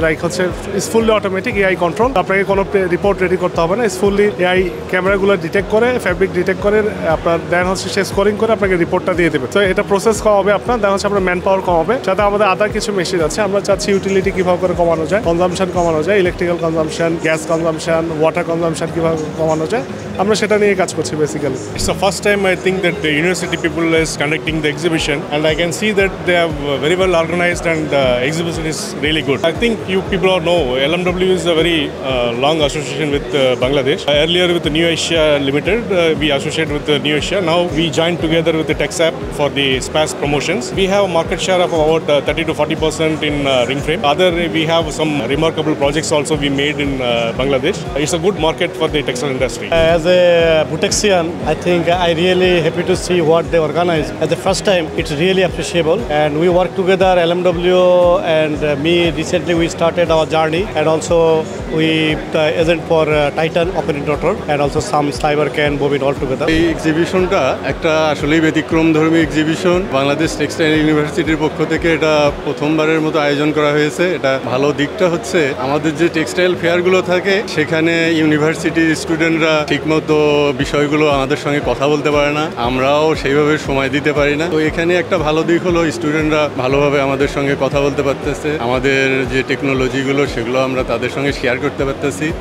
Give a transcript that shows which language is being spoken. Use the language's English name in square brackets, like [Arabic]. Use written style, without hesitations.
[Bangla] Like হচ্ছে [English] is fully automatic AI control, [Bangla] আপনাকে কোনো রিপোর্ট রেডি করতে হবে না, ইস ফুললি এআই ক্যামেরাগুলো ডিটেক্ট করে, ফ্যাব্রিক ডিটেক্ট করে আপনার দেন হচ্ছে সে স্কোরিং করে আপনাকে রিপোর্টটা দিয়ে দেবে। তো এটা প্রসেস কম হবে আপনার, দেন হচ্ছে আপনার ম্যান পাওয়ার কম হবে। সাথে আমাদের আদার কিছু মেশিন আছে, আমরা চাচ্ছি ইউটিলিটি কিভাবে করে কমানো যায়, কনজাম্পশন কমানো যায়, electrical consumption, gas consumption, water consumption কিভাবে কমানো যায়, আমরা সেটা নিয়ে কাজ করছি basically. [English] It's the first time I think that the university people is conducting the exhibition, and I can see that they are very well organized and the exhibition is really good. I think you people all know LMW is a very long association with Bangladesh. Earlier with the New Asia Limited, we associated with the New Asia. Now we joined together with the TexApp for the SPAS promotions. We have a market share of about 30 to 40% in ring frame. We have some remarkable projects also we made in Bangladesh. It's a good market for the textile industry. As a BUTEXian, I think I really happy to see what they organize. At the first time, it's really appreciable, and we work together, LMW and me. Recently, we started our journey, and also we agent for Titan operating rotor, and also some Cybercan bobin all together. [Bangla] এই এক্সিবিশনটা একটা আসলেই ব্যতিক্রমধর্মী exhibition. Bangladesh textile ইউনিভার্সিটির পক্ষ থেকে এটা প্রথমবারের মতো আয়োজন করা হয়েছে। এটা ভালো দিকটা হচ্ছে আমাদের যে টেক্সটাইল ফেয়ারগুলো থাকে সেখানে ইউনিভার্সিটির স্টুডেন্টরা ঠিকমতো বিষয়গুলো আমাদের সঙ্গে কথা বলতে পারে না, আমরাও সেইভাবে সময় দিতে পারি না। তো এখানে একটা ভালো দিক হলো স্টুডেন্টরা ভালোভাবে আমাদের সঙ্গে কথা বলতে পারতেছে, আমাদের যে টেকনোলজিগুলো সেগুলো আমরা তাদের সঙ্গে শেয়ার করতে পারতেছি।